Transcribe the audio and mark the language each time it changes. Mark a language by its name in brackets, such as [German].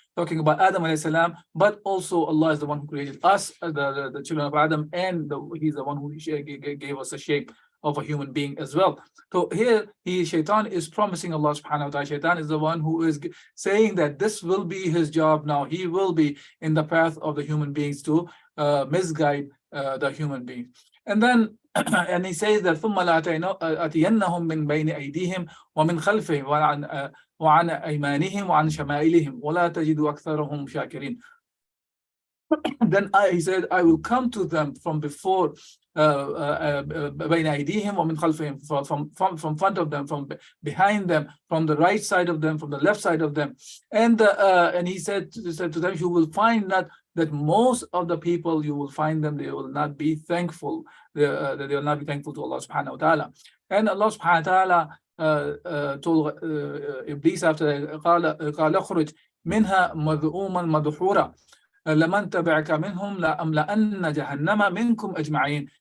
[English] Talking about Adam alayhi salam, but also Allah is the one who created us, the children of Adam, and he's the one who gave us a shape of a human being as well. So here, Shaitan is promising Allah subhanahu wa ta'ala, Shaitan is the one who is saying that this will be his job now. He will be in the path of the human beings to misguide the human beings. And then, and he says that [Arabic] ثُمَّ لَأَتِيَنَّهُمْ مِنْ بَيْنِ أَيْدِيهِمْ وَمِنْ خَلْفِهِمْ وعن أيمانهم وعن شمائلهم ولا تجد أكثرهم شاكرين. [English] Then he said, I will come to them from before, [Arabic] بين أيديهم ومن خلفهم, [English] from front of them, from behind them, from the right side of them, from the left side of them. And he said to them, you will find that most of the people, you will find them, they will not be thankful, that they will not be thankful to Allah subhanahu wa ta'ala. And Allah subhanahu wa ta'ala told Iblis after [Arabic] قال اخرج منها مذءوما مدحورا لمن تبعك منهم لأملأن جهنم منكم أجمعين.